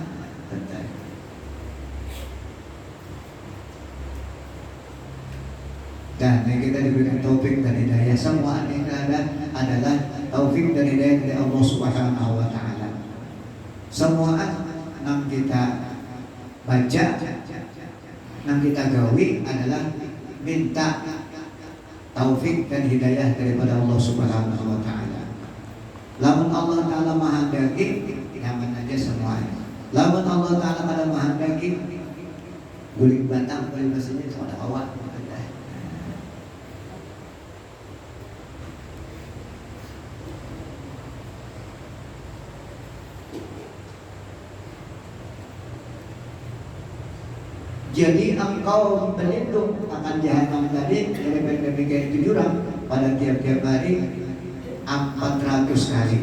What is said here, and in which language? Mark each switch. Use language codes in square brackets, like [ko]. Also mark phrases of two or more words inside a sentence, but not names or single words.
[bjn] Dan yang kita diberikan taufik dan hidayah, semua yang ada adalah taufik dan hidayah dari [ar] الله سبحانه و تعالى. [bjn] Semua yang kita baca, yang kita gawi adalah minta taufik dan hidayah daripada [ar] الله سبحانه و تعالى. [bjn] Lamun [ar] الله تعالى [bjn] mahandaki, nyaman aja semuanya. Lamun [ar] الله تعالى [bjn] kada mahandaki, guling batang, guling mesinnya itu ada awak. Jadi engkau berlindung akan jahanam tadi dari berbagai jurang pada tiap-tiap hari 400 kali.